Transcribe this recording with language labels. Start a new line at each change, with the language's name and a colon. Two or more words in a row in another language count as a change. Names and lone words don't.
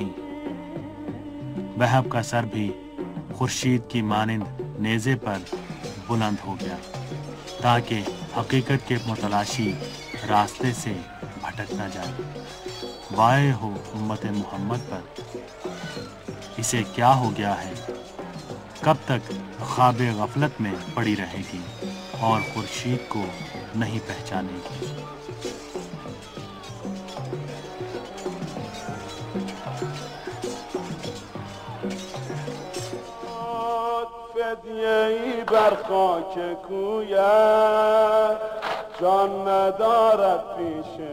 Urdu: وہب کا سر بھی خورشید کی مانند نیزے پر بلند ہو گیا تاکہ حقیقت کے متلاشی راستے سے بھٹک نہ جائے. وائے ہو امت محمد پر، اسے کیا ہو گیا ہے? کب تک خوابِ غفلت میں پڑی رہے گی اور خورشید کو نہیں پہچانے گی.
Persian: فدیه‌ای بر خاک کویت جان ندارد پیش